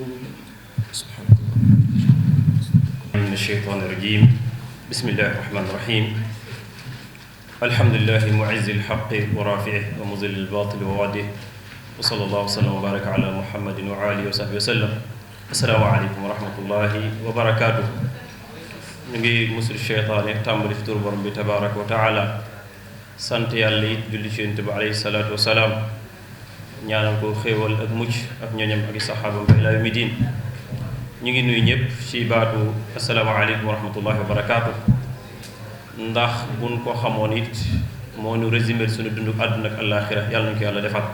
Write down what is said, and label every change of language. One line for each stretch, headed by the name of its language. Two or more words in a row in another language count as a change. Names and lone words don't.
Arabic: سبحانك الله. من الشيطان الرجيم. بسم الله الرحمن الرحيم. الحمد لله معز الحق ورافعه ومذل الباطل وواده وصلى الله وسلم وبارك على محمد وآله وصحبه وسلم. السلام عليكم ورحمة الله وبركاته.
Wolof: ñu ngi musul cheytaane tàmbali ci tur borom bi
Arabic: تبارك وتعالى
Wolof: sant yàlla it julli ci yonent bi
Arabic: عليه الصلاة والسلام
Wolof: ñaanal ko xéewal ak mucc ak ñoñam ak i saxaabam ba
Arabic: إلى يوم الدين.
Wolof: ñu ngi nuyu ñëpp ci baatu
Arabic: السلام عليكم ورحمة الله وبركاته
Wolof: ndax buñ ko xamoon it moo ñu résumé suñu dundu àdduna ak àllaaxira yàlla nañu ko yàlla defal.